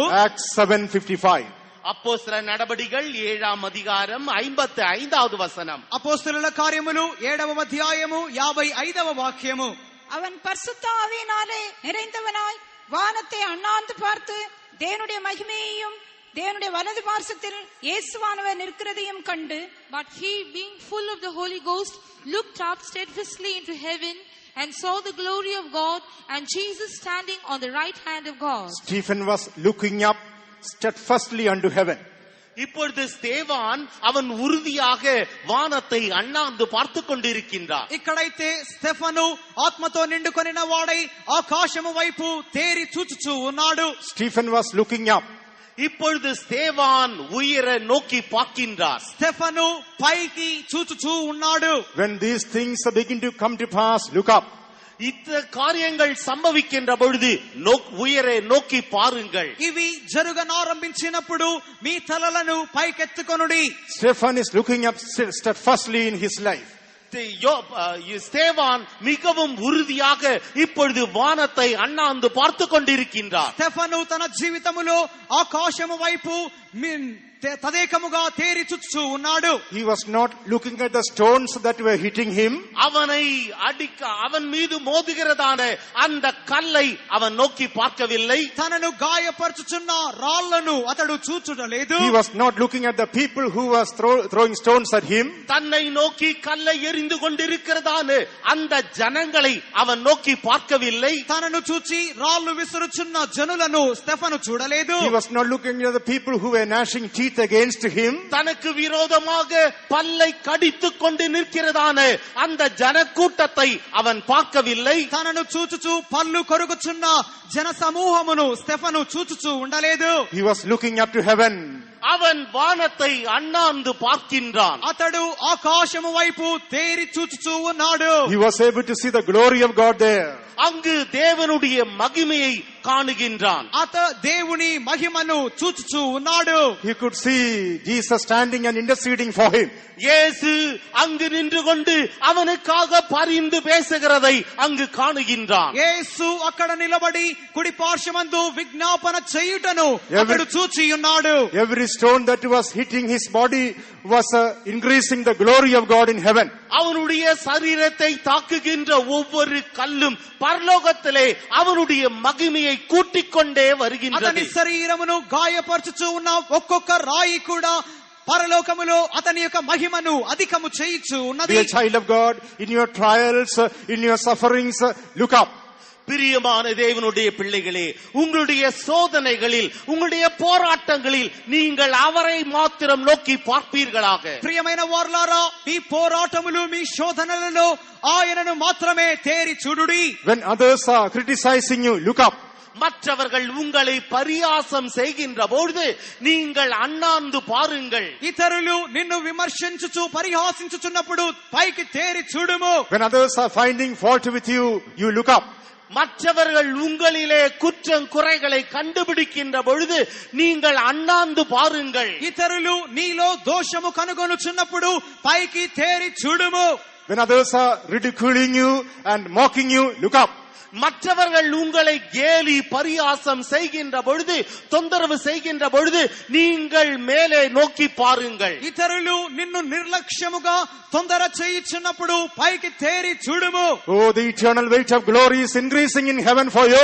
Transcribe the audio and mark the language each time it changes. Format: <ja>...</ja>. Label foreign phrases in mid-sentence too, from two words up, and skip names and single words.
<en>Acts 7:55.</en> <ta>அப்போஸ்தல நடபடிகள் 7ஆம் அதிகாரம் 55வது வசனம்.</ta> <te>అపోస్తలుల కార్యములు 7వ అధ్యాయము 55వ వాక్యము.</te> <ta>அவன் பரிசுத்த ஆவியினாலே நிறைந்தவனாய் வானத்தை அண்ணாந்து பார்த்து தேவனுடைய மகிமையையும் தேவனுடைய வலது பார்சத்தில் இயேசுவானவர் நிற்கிறதையும் கண்டு,</ta> <en>But he, being full of the Holy Ghost, looked up steadfastly into heaven and saw the glory of God and Jesus standing on the right hand of God. Stephen was looking up steadfastly unto heaven.</en> <ta>இப்பொழுது ஸ்தேவான் அவன் உறுதியாக வானத்தை அண்ணாந்து பார்த்து கொண்டிருக்கின்றார்.</ta> <te>ఇక్కడైతే స్టెఫను ఆత్మతో నిండుకొనిన వాడై ఆకాశము వైపు తేరి చూచుచూ ఉన్నాడు.</te> <en>Stephen was looking up.</en> <ta>இப்பொழுது ஸ்தேவான் உயர நோக்கி பார்க்கின்றார்.</ta> <te>స్టెఫను పైకి చూచుచూ ఉన్నాడు.</te> <en>When these things begin to come to pass, look up.</en> <ta>இந்த காரியங்கள் சம்பவிக்கின்ற பொழுது உயர நோக்கி பாருங்கள்.</ta> <te>ఇవి జరుగనారంభించినప్పుడు మీ తలలను పైకెత్తుకొనుడి.</te> <en>Stephen is looking up steadfastly in his life.</en> <ta>ஸ்தேவான் மிகவும் உறுதியாக இப்பொழுது வானத்தை அண்ணாந்து பார்த்து கொண்டிருக்கின்றார்.</ta> <te>స్టెఫను తన జీవితములో ఆకాశము వైపు తదేకముగా తేరి చూచుచూ ఉన్నాడు.</te> <en>He was not looking at the stones that were hitting him.</en> <ta>அவனை அடிக்க அவன் மீது மோதுகிறதான அந்த கல்லை அவன் நோக்கி பார்க்கவில்லை.</ta> <te>తనను గాయపరచుచున్న రాళ్లను అతడు చూచుటలేదు.</te> <en>He was not looking at the people who was throwing stones at him.</en> <ta>தன்னை நோக்கி கல்லை எறிந்து கொண்டிருக்கிறதான அந்த ஜனங்களை அவன் நோக்கி பார்க்கவில்லை.</ta> <te>తనను చూచి రాళ్లు విసురుచున్న జనులను స్టెఫను చూడలేదు.</te> <en>He was not looking at the people who were gnashing teeth against him.</en> <ta>தனக்கு விரோதமாக பல்லை கடித்துக் கொண்டு நிற்கிறதான அந்த ஜனக்கூட்டத்தை அவன் பார்க்கவில்லை.</ta> <te>తనను చూచుచూ పళ్ళు కొరుకుచున్న జన సమూహమును స్టెఫను చూచుచూ ఉండలేదు.</te> <en>He was looking up to heaven.</en> <ta>அவன் வானத்தை அண்ணாந்து பார்க்கின்றான்.</ta> <te>అతడు ఆకాశము వైపు తేరి చూచుచూ ఉన్నాడు.</te> <en>He was able to see the glory of God there.</en> <ta>அங்கு தேவனுடைய மகிமையை காணுகின்றான்.</ta> <te>దేవుని మహిమను చూచుచూ ఉన్నాడు.</te> <en>He could see Jesus standing and interceding for him.</en> <ta>இயேசு அங்கு நின்று கொண்டு அவனுக்காக பரிந்து பேசுகிறதை அங்கு காணுகின்றான்.</ta> <te>యేసు అక్కడ నిలబడి కుడి పార్శ్వమందు విజ్ఞాపన చేయుటను అతడు చూచి ఉన్నాడు.</te> <en>Every stone that was hitting his body was increasing the glory of God in heaven.</en> <ta>அவனுடைய சரீரத்தை தாக்குகின்ற ஒவ்வொரு கல்லும் பரலோகத்திலே அவனுடைய மகிமையை கூட்டிக் கொண்டே வருகின்றது.</ta> <te>అతని శరీరమును గాయపరచుచూ ఉన్న ఒక్కొక్క రాయి కూడా పరలోకములో అతని యొక్క మహిమను అధికము చేయుచు ఉన్నది.</te> <en>Dear child of God, in your trials, in your sufferings, look up.</en> <ta>பிரியமான தேவனுடைய பிள்ளைகளே, உங்களுடைய சோதனைகளில், உங்களுடைய போராட்டங்களில் நீங்கள் அவரை மாத்திரம் நோக்கி பார்ப்பீர்களாக.</ta> <te>ప్రియమైన వారలారా, మీ పోరాటములు మీ శోధనలలో ఆయనను మాత్రమే తేరి చూడుడి.</te> <en>When others are criticizing you, look up.</en> <ta>மற்றவர்கள் உங்களை பரியாசம் செய்கின்ற பொழுது நீங்கள் அண்ணாந்து பாருங்கள்.</ta> <te>ఇతరులు నిన్ను విమర్శించుచు పరిహాసించుచున్నప్పుడు పైకి తేరి చూడుము.</te> <en>When others are finding fault with you, you look up.</en> <ta>மற்றவர்கள் உங்களிலே குற்றம் குறைகளை கண்டுபிடிக்கின்ற பொழுது நீங்கள் அண்ணாந்து பாருங்கள்.</ta> <te>ఇతరులు నీలో దోషము కనుగొనుచున్నప్పుడు పైకి తేరి చూడుము.</te> <en>When others are ridiculing you and mocking you, look up.</en> <ta>மற்றவர்கள் உங்களை கேலி பரியாசம் செய்கின்ற பொழுது, தொந்தரவு செய்கின்ற பொழுது நீங்கள் மேலே நோக்கி பாருங்கள்.</ta> <te>ఇతరులు నిన్ను నిర్లక్ష్యముగా తొందర చేయుచున్నప్పుడు పైకి తేరి చూడుము.</te> <en>Oh, the eternal weight of glory is increasing in heaven for you.</en>